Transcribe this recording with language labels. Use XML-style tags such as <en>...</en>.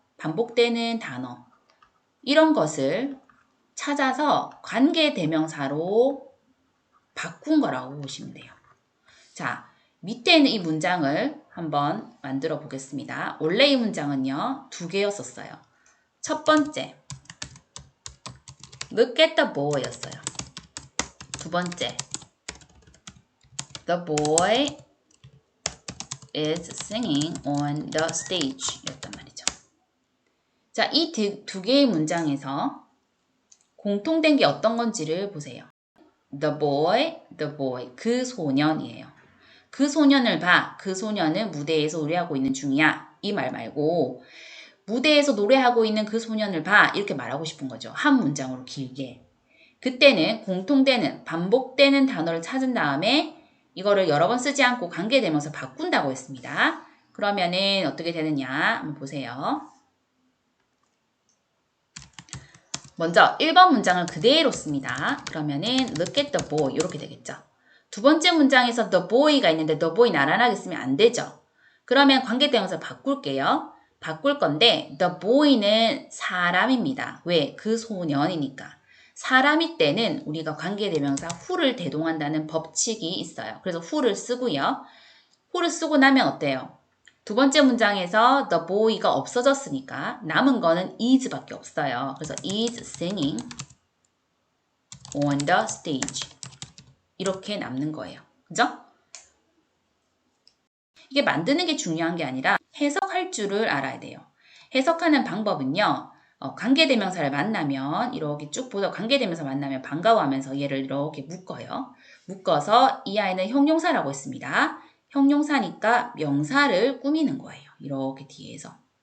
<ko>반복되는 단어. 이런 것을 찾아서 관계대명사로 바꾼 거라고 보시면 돼요. 자, 밑에 있는 이 문장을 한번 만들어 보겠습니다. 원래 이 문장은요, 두 개였었어요.</ko> <en>첫 번째, Look at the boy 였어요. 두 번째, The boy is singing on the stage 였단 말이죠.</en> <ko>자, 이 두 개의 문장에서 공통된 게 어떤 건지를 보세요.</ko> <en>The boy,</en> <ko>그 소년이에요. 그 소년을 봐. 그 소년은 무대에서 노래하고 있는 중이야. 이 말 말고 무대에서 노래하고 있는 그 소년을 봐. 이렇게 말하고 싶은 거죠. 한 문장으로 길게. 그때는 공통되는, 반복되는 단어를 찾은 다음에 이거를 여러 번 쓰지 않고 관계대명사 바꾼다고 했습니다. 그러면은 어떻게 되느냐 한번 보세요. 먼저 1번 문장을 그대로 씁니다. 그러면은</ko> <en>look at the boy</en> <ko>이렇게 되겠죠. 두 번째 문장에서</ko> <en>the boy</en> <ko>가 있는데 the boy 나란하게 쓰면 안 되죠. 그러면 관계대명사 바꿀게요. 바꿀 건데 the boy는 사람입니다. 왜? 그 소년이니까. 사람일 때는 우리가 관계대명사 who를 대동한다는 법칙이 있어요. 그래서 who를 쓰고요. who를 쓰고 나면 어때요? 두 번째 문장에서 the boy가 없어졌으니까 남은 거는 is밖에 없어요. 그래서</ko> <en>is singing on the stage</en> <ko>이렇게 남는 거예요. 그죠? 이게 만드는 게 중요한 게 아니라 해석할 줄을 알아야 돼요. 해석하는 방법은요. 관계대명사를 만나면 이렇게 쭉 보다 관계대명사 만나면 반가워하면서 얘를 이렇게 묶어요. 묶어서 이 아이는 형용사라고 했습니다. 형용사니까 명사를 꾸미는 거예요. 이렇게 뒤에서.</ko>